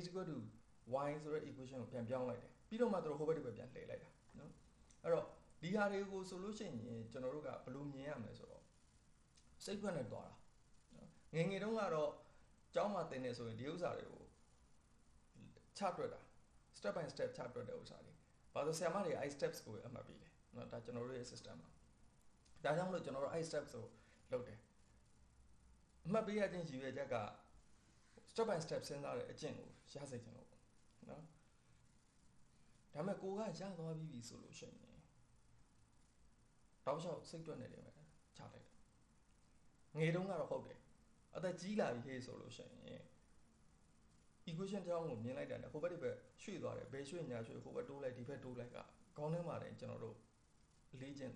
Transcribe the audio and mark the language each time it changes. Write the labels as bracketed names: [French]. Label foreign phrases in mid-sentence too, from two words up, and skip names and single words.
[Burmese] = y ဆိုတဲ့ equation ကိုပြန်ပြောင်းလိုက်တယ်ပြီးတော့မှသူတို့ဟိုဘက်ဒီဘက်ပြန်လှည့်လိုက်တာနော်အဲ့တော့ဒီဟာတွေကိုဆိုလို့ရှိရင်ကျွန်တော်တို့ကဘယ်လို မြင်ရမလဲဆိုတော့စိတ်ဖွက်နဲ့တွားတာငယ်ငယ်တုန်းကတော့ကျောင်းမှာသင်နေဆိုရင်ဒီဥစ္စာတွေကိုချတွက်တာ [English] step by step [Burmese] ချတွက်တဲ့ဥစ္စာတွေဘာလို့ဆရာမတွေအဲ့ steps ကိုအမှတ်ပေးတယ်เนาะဒါကျွန်တော်တို့ရဲ့ system မှာဒါကြောင့်မလို့ကျွန်တော်တို့အဲ့ step ဆိုလုပ်တယ်အမှတ်ပေးရခြင်းရည်ရွယ်ချက်က [English] step by step [Burmese] စဉ်းစားတဲ့အကျင့်ကိုရစေချင်လို့နော်ဒါပေမဲ့ကိုကရသွားပြီဆိုလို့ရှိရင်တောက်လျှောက်စိတ်တွက်နေတယ်ပဲချလိုက်တယ်ငယ်တုန်းကတော့ဟုတ်တယ်အသက်ကြီးလာပြီဟေးဆိုလို့ရှိရင် equation တစ်ကြောင်းကိုမြင်လိုက်တာနဲ့ဟိုဘက်ဒီဘက်ရွှေ့သွားတယ်ဘယ်ရွှေ့ညာရွှေ့ဟိုဘက်တိုးလိုက်ဒီဘက်တိုးလိုက်ကခေါင်းထဲမှာတင်ကျွန်တော်တို့အလေးကျင့်